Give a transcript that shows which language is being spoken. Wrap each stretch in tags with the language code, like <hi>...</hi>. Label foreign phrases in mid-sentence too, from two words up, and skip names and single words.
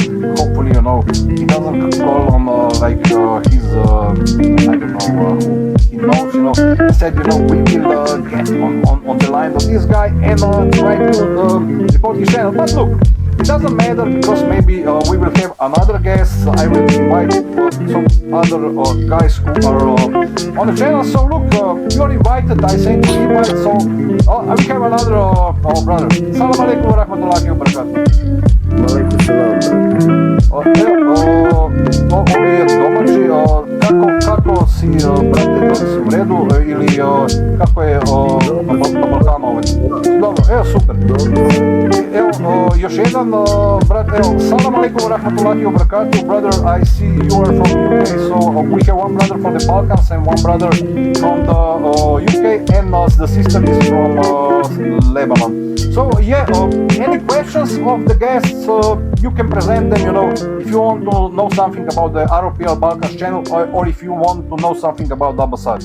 <en>Hopefully, he doesn't call on his, I don't know, he knows, he said, we will get on the line of this guy and try to report his channel. But look, it doesn't matter because maybe we will have another guest. I will invite some other guys who are on the channel. So look, you are invited. I sent you an invite. So I will have another brother.</en> <ar>السلام عليكم ورحمة الله وبركاته. عليكم السلام.</ar> <bs>Ovi domaći, kako si, brate, da li si u redu ili kako je na Balkanu ovaj? Dobro, super. Još jedan, brate,</bs> <ar>السلام عليكم ورحمة الله وبركاته,</ar> <en>brother, I see you are from UK, so we have one brother from the Balkans and one brother from the UK, and the sister is from Lebanon. So yeah, any questions of the guests, you can present them, if you want to know something about the Aropl Balkans channel, or if you want to know something about the Abbasad.</en>